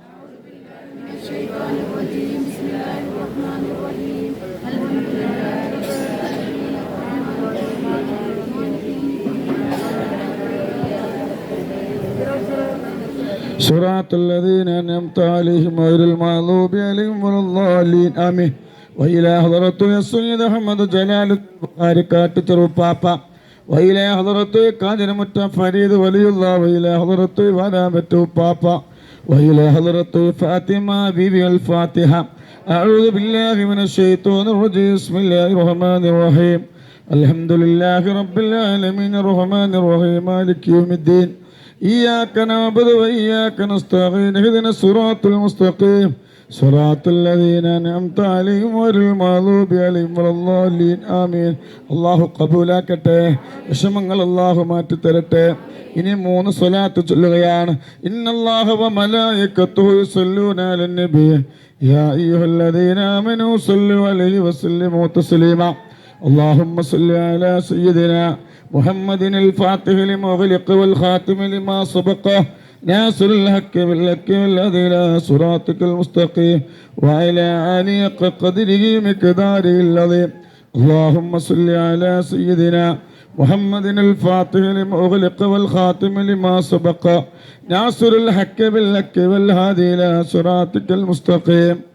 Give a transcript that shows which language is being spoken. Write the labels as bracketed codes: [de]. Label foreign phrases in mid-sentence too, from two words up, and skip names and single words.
[ar] صراط الذين أنعمت عليهم غير المغضوب عليهم ولا الضالين. آمين. وإلى حضرته السيد أحمد جلال البخاري കാട്ടിച്ചെറു പാപ്പ وإلى حضرته കാഞ്ഞിരമുറ്റ ഫരീദ് വലിയുള്ളാഹ് وإلى حضرته വരാബറ്റു പാപ്പ وإلى حضرته فاطمة بيبي الفاتحة. أعوذ بالله من الشيطان الرجيم. بسم الله الرحمن الرحيم. الحمد لله رب العالمين الرحمن الرحيم مالك يوم الدين. إياك نعبد وإياك نستعين اهدنا الصراط المستقيم صراط الذين أنعمت عليهم غير المغضوب عليهم ولا الضالين. [ml] ആമീൻ. അല്ലാഹു ഖബൂലാക്കട്ടെ. വിഷമങ്ങൾ അല്ലാഹു മാറ്റി തരട്ടെ. ഇനി 3 സ്വലാത്ത് ചൊല്ലുകയാണ്. [ar] إن الله وملائكته يصلون على النبي يا أيها الذين آمنوا صلوا عليه وسلموا تسليما. اللهم صل على سيدنا محمد الفاتح لما أغلق والخاتم لما سبق ناصر الحق بالحق والهدي إلى صراطك المستقيم وعلى آله حق قدره مقداره العظيم. اللهم صل على سيدنا محمد الفاتح لما أغلق والخاتم لما سبق ناصر الحق بالحق والهدي إلى صراطك المستقيم.